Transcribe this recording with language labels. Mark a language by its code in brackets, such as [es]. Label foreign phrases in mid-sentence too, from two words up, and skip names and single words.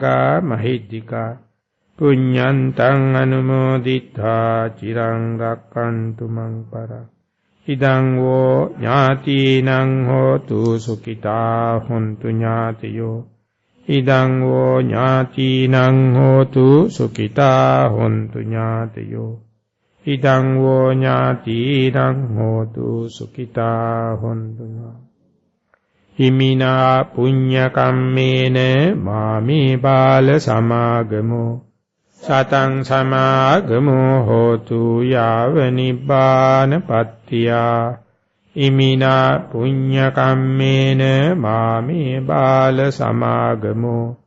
[pi] මහිද්దికා පුඤ්ඤන්තං අනුමෝදිत्वा චිරං රක්ඛන්තු මං පරං ඉදං වෝ ඥාතිනං හෝතු සුඛිතා හොන්තු ඥාතියෝ ඉදං වෝ ඥාතිනං හෝතු සුඛිතා හොන්තු ඥාතියෝ ඉදං වෝ ඥාතිනං හෝතු සුඛිතා හොන්තු හිමිනා පුඤ්ඤ කම්මේන මාමේ බාල සමාගමෝ සතං සමාගමෝ හෝතු යාව නිබ්බාන පත්තියා ඉමිනා පුඤ්ඤ කම්මේන මාමේ බාල සමාගමෝ